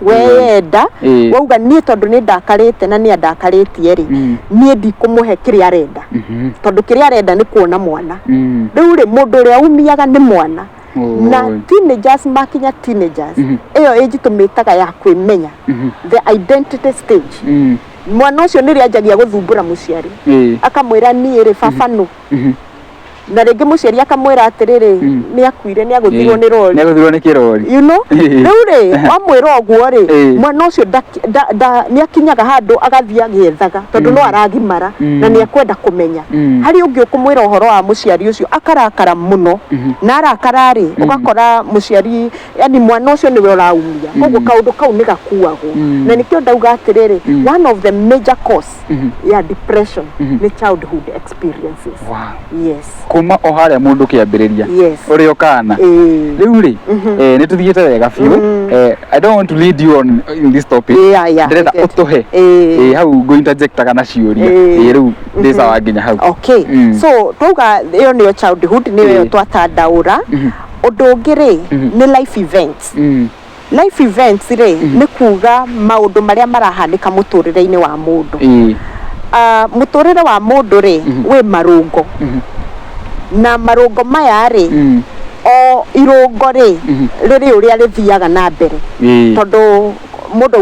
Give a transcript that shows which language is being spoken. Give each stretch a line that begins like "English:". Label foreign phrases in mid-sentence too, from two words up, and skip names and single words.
Kikuyu: weyenda wauga nie tondu ni ndakarite na ni andakaritie ri nie ndikumuhe kiria arenda tondu kiria arenda ni kuona mwana riu ri mundu uria umiaga ni mwana na teenagers makinya teenagers eyo age tumitaga ya kwimenya
English: the identity stage
Kikuyu: mwana ucio ni rianjagia guthumbura muciari akamwira nie ri baba no na ringi muciari akamwira atiriri ni akuire ni aguthirwo ni rori ni aguthirwo ni kirori
English: you know
Kikuyu: riu ri wamwira oguo ri mwana ucio ni akinyaga handu agathia agiethaga tondu no aragimara na ni akwenda kumenya hari ungi ukumwira uhoro wa muciari ucio akarakara muno na arakara ri ugakora muciari yani mwana ucio niwe uraumia koguo kaundu kau ni gakuagwo na nikio ndauga atiriri
English: one of the major cause
Kikuyu: ya depression ni
English: childhood experiences yes
Kikuyu: kuma o haria mundu kiambiriria uri okana riu ri ni tuthiete wega fiu
English: I don't want to lead you on in this topic
Kikuyu: ndirenda utuhe hau
English: go interject
Kikuyu: kana ciuria riu ndisa wanginya hau
English: okay so
Kikuyu: tuga iyo ni childhood ni yo twatandaura undu ungi ri ni
English: life events life events
Kikuyu: ri ni kuga maundu maria marahanika muturire-ini wa mundu muturire wa mundu ri wi marungo na marungo maya ri o irungo ri riri uria rithiaga na mbere tondu mundu